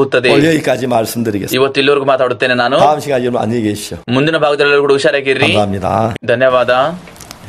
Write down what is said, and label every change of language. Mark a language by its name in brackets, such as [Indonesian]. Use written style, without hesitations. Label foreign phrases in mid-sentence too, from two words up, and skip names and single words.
[Korean] 오늘 여기까지 말씀드리겠습니다. [Kannada] ಇವತ್ತು ಇಲ್ಲಿವರೆಗೂ ಮಾತಾಡುತ್ತೇನೆ ನಾನು. [Korean] 다음 시간 여러분 안녕히 계십시오. [Kannada] ಮುಂದಿನ ಭಾಗದಲ್ಲಿ ಕೂಡ ಹುಷಾರಾಗಿರ್ರಿ. [Korean] 감사합니다. [Kannada] ಧನ್ಯವಾದ.